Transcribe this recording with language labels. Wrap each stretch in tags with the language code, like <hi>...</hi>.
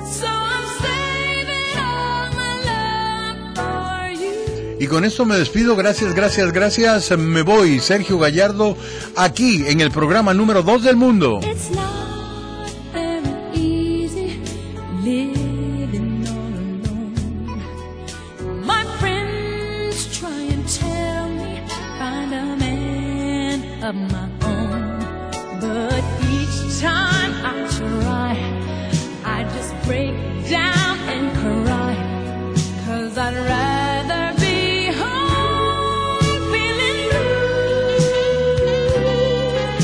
<en>So I'm saving all my love for you.</en> <es>Y con esto me despido. Gracias. Me voy, Sergio Gallardo, aquí en el programa número 2 del mundo.</es> <en>It's not very easy living all alone. My friends try and tell me find a man of my own, but each time I try, I just break down and cry, 'cause I'd rather be home feeling blue.</en>